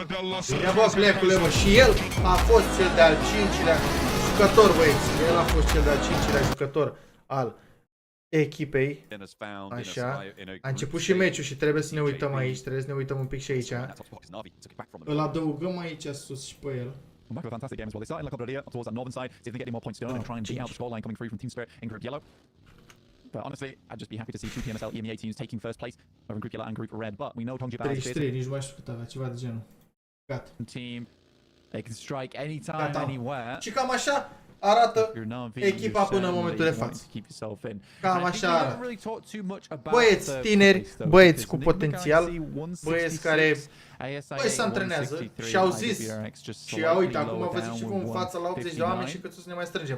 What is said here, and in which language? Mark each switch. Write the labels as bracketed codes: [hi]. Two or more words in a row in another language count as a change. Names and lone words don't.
[ro] Bine, bă, plecule, mă, și el a fost cel de-al 5-lea jucător, băieți. El a fost cel de-al 5-lea jucător al echipei. Așa. A început și meciul și trebuie să ne uităm aici, trebuie să ne uităm un pic și aici. Îl adăugăm aici sus și pe el. [en] Back with a fantastic game as well. They start in La Cabreria towards that northern side, see if they get any more points going and try and beat out the scoreline coming through from Team Spirit in Group Yellow. But honestly, I'd just be happy to see two PMSL EMEA teams taking first place over in Group Yellow and Group Red. But we know PUBG Mobile is [ro] 33, nici nu mai știu cât avea, ceva de genul. Gata. [en] Team, they can strike anytime, anywhere. [ro] Și cam așa arată echipa până în momentul de față. Cam așa arată. Băieți tineri, băieți cu potențial, băieți care băi se antrenează și au zis și uite, acum vă zic și vă în față la 80 de oameni și cât să ne mai strângem.